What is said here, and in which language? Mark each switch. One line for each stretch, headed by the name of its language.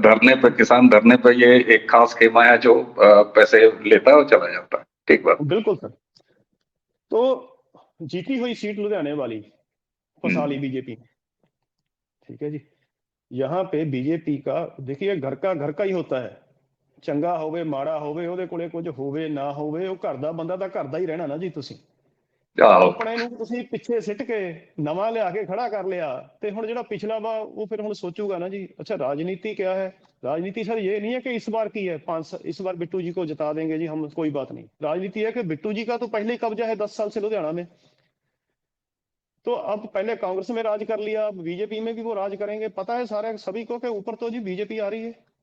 Hindi: धरने पे, किसान धरने पे, ये एक खास खेमा है जो पैसे लेता है और चला जाता है। ठीक बात। बिल्कुल सर। तो जीती हुई सीट लुधियाने वाली फंसा ली हम्म। बीजेपी ने, ठीक है जी। यहाँ पे बीजेपी का देखिए, घर का ही होता है।
Punjabi: ਚੰਗਾ ਹੋਵੇ ਮਾੜਾ ਹੋਵੇ, ਉਹਦੇ ਕੋਲੇ ਕੁਝ ਹੋਵੇ ਨਾ ਹੋਵੇ, ਉਹ ਘਰ ਦਾ ਬੰਦਾ ਤਾਂ ਘਰ ਦਾ ਹੀ ਰਹਿਣਾ ਨਾ ਜੀ। ਤੁਸੀਂ ਆਹੋ ਆਪਣੇ ਨੂੰ ਤੁਸੀਂ ਪਿੱਛੇ ਸਿੱਟ ਕੇ ਨਵਾਂ ਲਿਆ ਕੇ ਖੜਾ ਕਰ ਲਿਆ, ਤੇ ਹੁਣ ਜਿਹੜਾ ਪਿਛਲਾ ਵਾ ਉਹ ਫਿਰ ਹੁਣ ਸੋਚੂਗਾ ना जी।
Hindi: अच्छा राजनीति क्या है? राजनीति सर ये नहीं है कि इस बार की है, इस बार बिट्टू जी को जिता देंगे जी हम, कोई बात नहीं। राजनीति है कि बिट्टू जी का तो पहले ही कब्जा है 10 साल से लुधियाना में। तो अब पहले कांग्रेस में राज कर लिया, अब बीजेपी में भी वो राज करेंगे। पता है सारे सभी को कि ऊपर तो जी बीजेपी आ रही है।